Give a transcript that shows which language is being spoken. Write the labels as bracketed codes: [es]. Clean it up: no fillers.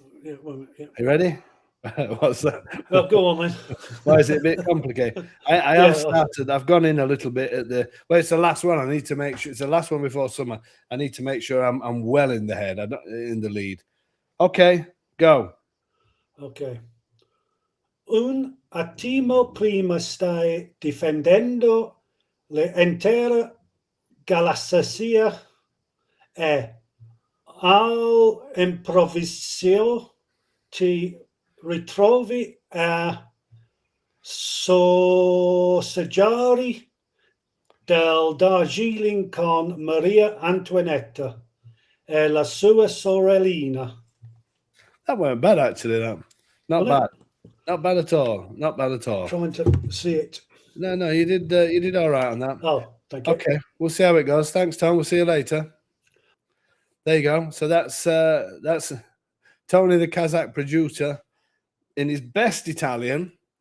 [en] Yeah, wait a minute. Yeah. Are you ready? What's that? Well, go on, then. Why is it a bit complicated? I have started. I've gone in a little bit at the. Well, it's the last one. I need to make sure it's the last one before summer. I need to make sure I'm well in the head. I'm not in the lead. Okay, go. Okay. [it] Un attimo prima stai difendendo l'intera galassia e all'improvviso ti ritrovi a sossaggiare del Darjeeling con Maria Antoinetta e la sua sorellina. [en] That weren't bad, actually. That not bad. Not bad at all. Not bad at all. Trying to see it. No, you did all right on that. Oh, thank you. Okay, we'll see how it goes. Thanks, Tom. We'll see you later. There you go. So that's Tony, the Kazakh producer, in his best Italian,